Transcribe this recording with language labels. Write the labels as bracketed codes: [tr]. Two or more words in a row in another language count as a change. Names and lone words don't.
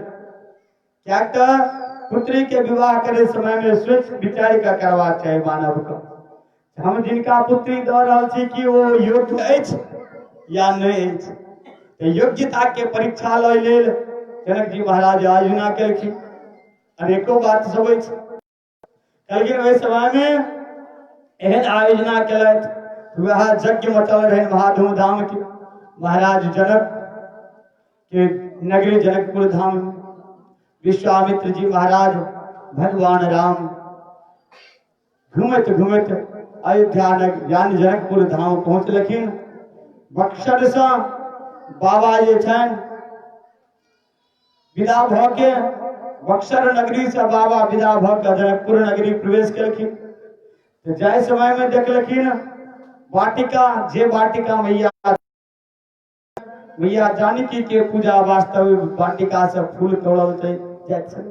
[mai] क्या पुत्री के विवाह करे समय में सोच विचार का करबाक चाही मानव को, हम जिनका पुत्री दऽ रहल छी कि वो योग्य अछि या नहीं अछि। योग्यता के परीक्षा लय लेल जनक जी महाराज आयोजना केलखिन। अनेको बात सब अछि, लेकिन ओहि समय में एहन आयोजना केलथि, वह यज्ञ मचल रहनि महाधूमधाम के। महाराज जनक के नगरी जनकपुर धाम में विश्वामित्र जी महाराज भगवान राम घूमत घूमत अयोध्या यानी जनकपुर धाम पहुंचलखिन। बक्सर से बाबा जे छनि विदा भ के, बक्सर नगरी से बाबा विदा भ के जनकपुर नगरी प्रवेश केलखिन। तो जाय समय में देखलखिन वाटिका, जे वाटिका मैया जानकी के पूजा वास्तव वाटिका से फूल तोड़ल जाइत छल।